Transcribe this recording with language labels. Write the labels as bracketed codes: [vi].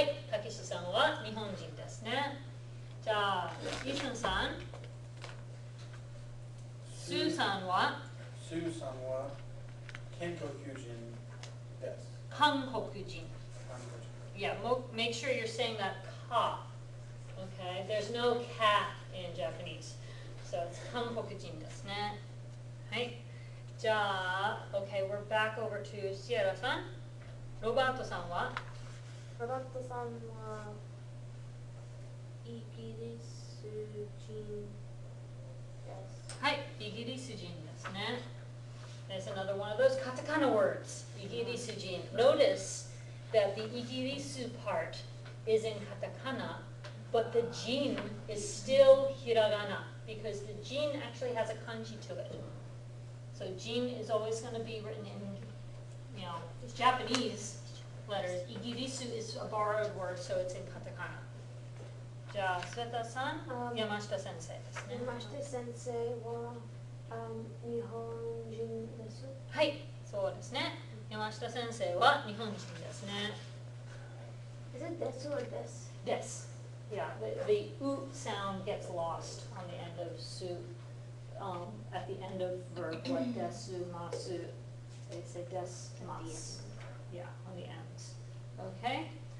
[ja] たけしさんは日本人です。はい、Takeshi-sanは日本人ですね。じゃあ、イーサンさん。スーさんはスーさんは建国人です。韓国人。韓国人。 [en] Yeah, make sure you're saying that ka. Okay, there's no ka in Japanese. So it's [ja] 韓国人ですね。はい。 [en] じゃあ、okay, we're back over to Sierra さん。 [ja] ロバートさんはロバートさんはイギリス人です。はい、イギリス人ですね。 [en] There's another one of those katakana words, イギリス人. Notice that the イギリス part is in katakana, but the jin is still hiragana because the jin actually has a kanji to it. So jin is always going to be written in, Japanese letters. イギリス is a borrowed word, so it's in katakana. [ja] じゃあ、Sveta さん、山下先生ですね。山下先生は日本人です。はい、そうですね。山下先生は日本人ですね。 [en] Is it です or です？です。Yeah, the oot sound gets lost on the end of su, at the end of verb, like desu, masu. They say des, mas. Yeah, on the ends. Okay?